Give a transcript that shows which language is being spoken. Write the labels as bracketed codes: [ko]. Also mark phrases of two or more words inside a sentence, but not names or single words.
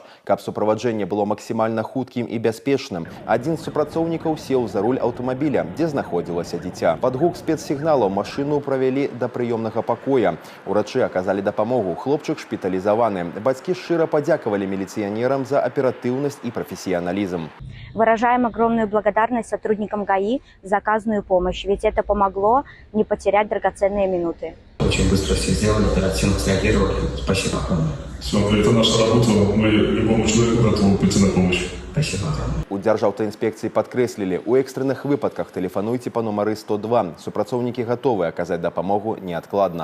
[be] Каб суправаджэнне было максімальна хуткім і бяспечным, адзін з супрацоўнікаў сеў за руль аўтамабіля, дзе знаходзілася дзіця. Пад гук спецсігналаў машыну правялі да прыёмнага пакоя. Урачы аказалі дапамогу. Хлопчык шпіталізаваны. Бацькі шчыра падзякавалі міліцыянерам за аператыўнасць [ru] и профессионализм. Выражаем огромную благодарность сотрудникам ГАИ за оказанную помощь, ведь это помогло не потерять драгоценные минуты. Очень быстро все сделали, оперативно среагировали. Спасибо огромное. Все, это наша работа. Мы любому человеку готовы прийти на помощь. Спасибо огромное. [be] У дзяржаўтаінспекцыі падкрэслілі, у экстрэнных выпадках тэлефануйце па нумары 102. Супрацоўнікі гатовы аказаць дапамогу неадкладна.